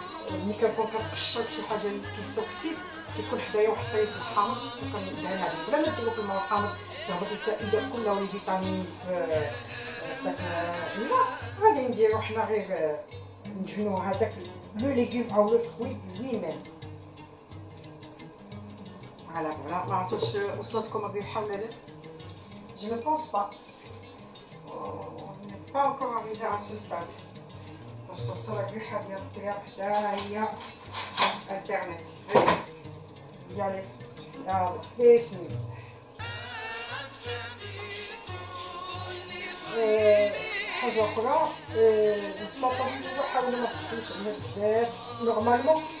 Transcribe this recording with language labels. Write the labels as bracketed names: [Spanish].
[Arabic] ملي كنكون كنقشر شي حاجه اللي كيسوكسيد كيكون حدايا واحد الطريف الحامض وكندهن عليه بلا ما نديرو في الماء الحامض تهبط الفائده كلها والفيتامين في داك الماء. غادي نديرو حنا غير ندهنو هذاك لو ليغوم او لو فروي lui-même. فوالا ما عرفتش وصلتكم الريحه ولا لا. [French] Je ne pense pas. On n'est pas encore arrivé à ce stade. [Arabic] باش توصل الريحه ديال الطياب حتى هي انترنت. يلا بسم الله. حاجه اخرى البطاطا حاولوا ما تحطوش عليها بزاف نورمالمون.